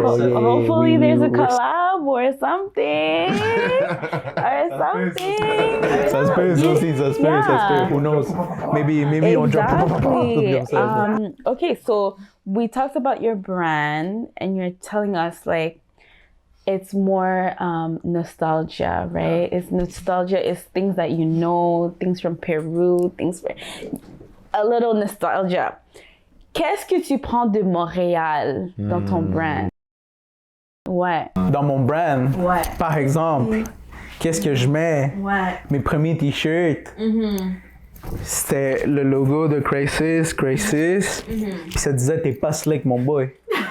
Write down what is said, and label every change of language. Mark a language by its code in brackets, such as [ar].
[en] Hopefully there's a collab or something. [fr] Ça se peut, ça se peut. [en] Who knows? Maybe on drop Exactly. Okay, so we talked about your brand and you're telling us like it's more nostalgia, right? It's nostalgia is things that you know, things from Peru, a little nostalgia. [fr] Qu'est-ce que tu prends de Montréal dans ton brand? Ouais. Dans mon brand, par exemple, qu'est-ce que je mets? Mes premiers t-shirts, c'était le logo de Crisis, puis ça disait « T'es pas slick, mon boy ».